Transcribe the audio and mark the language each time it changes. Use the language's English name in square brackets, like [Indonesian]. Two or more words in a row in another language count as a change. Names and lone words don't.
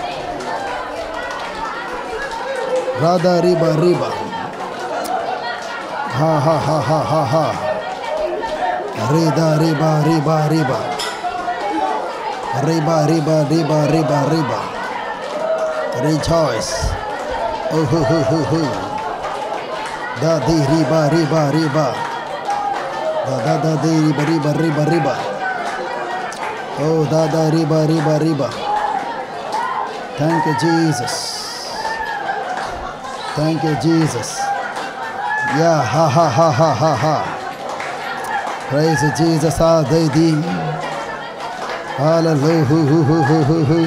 [English] Rada riba. Ha ha ha ha ha ha. Rida riba riba riba. Riba riba riba riba riba. Rejoice. Oh ho ho ho ho. Da di riba riba riba. Da di riba riba riba riba. Oh da riba riba riba. Thank you, Jesus. Thank you, Jesus. Yeah, ha ha ha ha ha ha. Praise you, Jesus. Hallelujah.